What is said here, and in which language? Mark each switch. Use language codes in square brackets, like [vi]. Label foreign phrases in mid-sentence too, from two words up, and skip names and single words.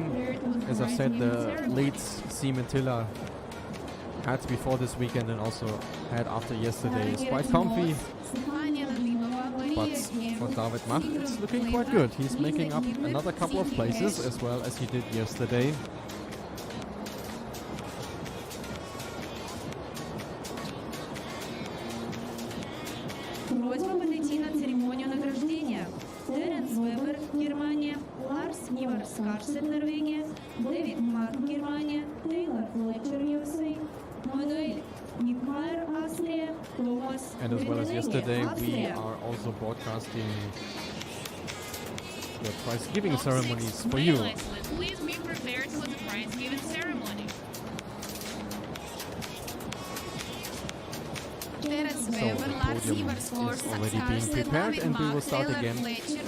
[en] As I said, the lead Simon Tiller had before this weekend and also had after yesterday is quite comfy. But for David Mach, it's looking quite good. He's making up another couple of places as well as he did yesterday. [ru] Просьба подойти на церемонию награждения. Теренс Вебер, Германия, Ларс Ивар Скарсет, Норвегия, Дэвид Мак, Германия, Тейлор Флетчер, USA, Мануэль Никмайер, Австрия, Томас. [en] And as well as yesterday, we are also broadcasting the prize giving ceremonies for you. Please be prepared for the prize giving ceremony. So the podium is already being prepared, and we will start again with